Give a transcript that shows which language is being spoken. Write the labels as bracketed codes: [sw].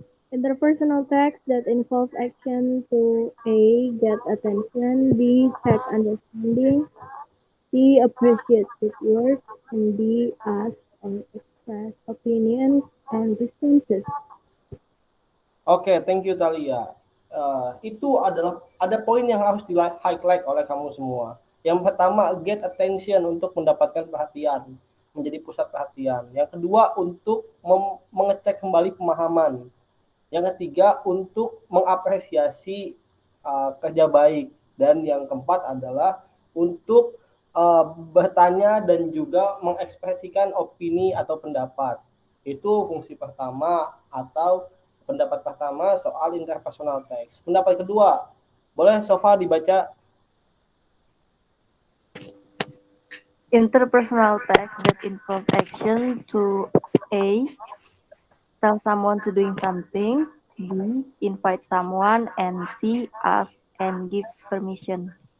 [en] Interpersonal text that involves action to A. Get attention, B. Check understanding, See appreciated words and be asked or express opinions and responses. Oke, thank you Talia. [id] Itu adalah ada poin yang harus di highlight oleh kamu semua. Yang pertama, [en] get attention [id] untuk mendapatkan perhatian, menjadi pusat perhatian. Yang kedua, untuk mengecek kembali pemahaman. Yang ketiga, untuk mengapresiasi kerja baik. Dan yang keempat adalah untuk bertanya dan juga mengekspresikan opini atau pendapat. Itu fungsi pertama atau pendapat pertama soal interpersonal text. Pendapat kedua, boleh Sofa dibaca? [en] Interpersonal text that involve action to A. Tell someone to doing something. B. Invite someone. And C. Ask and give permission.